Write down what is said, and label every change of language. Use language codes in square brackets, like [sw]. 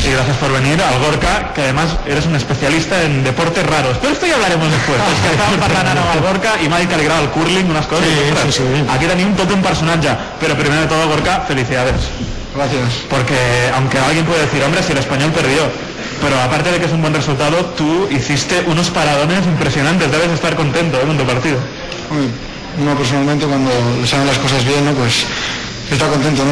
[es] Y gracias por venir al Gorka, que además eres un especialista en deportes raros. Pero esto ya hablaremos después. [ca] És que estàvem parlant ara amb el Gorka i m'ha dit que li agrada el curling, unes coses. Sí. Aquí tenim tot un personatge. [es] Pero primero de todo, Gorka, felicidades. Gracias. Porque aunque alguien puede decir, hombre, si el Español perdió, pero aparte de que es un buen resultado, tú hiciste unos paradones impresionantes. Debes estar contento con tu partido. Uno personalmente, cuando le salen las cosas bien, ¿no? Pues está contento, ¿no?